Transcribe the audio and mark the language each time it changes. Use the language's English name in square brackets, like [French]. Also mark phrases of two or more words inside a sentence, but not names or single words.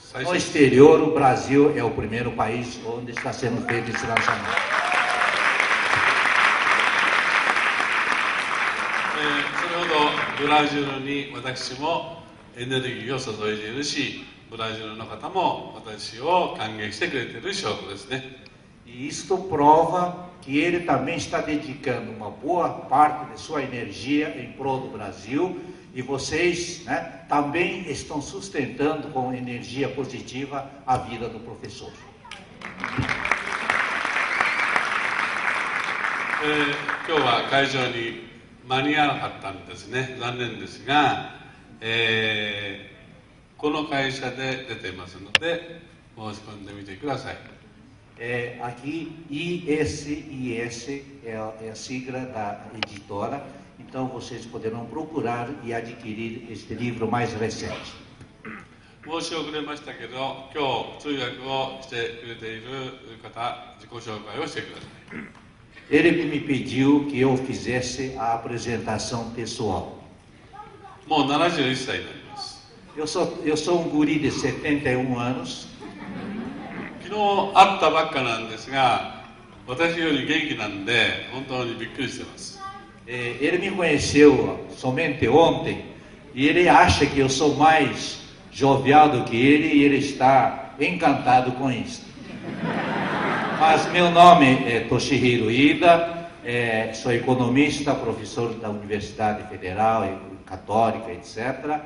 [Portuguese] No exterior, o Brasil é o primeiro país onde está sendo feito esse lançamento. [Japanese] それほどブラジルに私もエネルギーを注いでいるし、ブラジルの方も私を歓迎してくれている証拠ですね。 [Portuguese] E isto prova que ele também está dedicando uma boa parte de sua energia em prol do Brasil. E vocês, né, também estão sustentando com energia positiva a vida do professor. [Japanese] 今日は会場に間に合わなかったんですね。残念ですが、この会社で出てますので申し込んでみてください。 [Portuguese] Aqui ISIS é a sigla da editora. Então vocês poderão procurar e adquirir este livro mais recente. [Japanese] 申し遅れましたけど、今日通訳をしてくれている方、自己紹介をしてください。 [Portuguese] Ele que me pediu que eu fizesse a apresentação pessoal. [Japanese] もう71歳になります。 [Portuguese] Eu sou um guri de 71 anos. [Japanese] 昨日会ったばっかなんですが、私より元気なんで本当にびっくりしてます。 [Portuguese] Ele me conheceu somente ontem e ele acha que eu sou mais jovial do que ele e ele está encantado com isso. Mas meu nome é Toshihiro Ida, sou economista, professor da Universidade Federal, Católica, etc.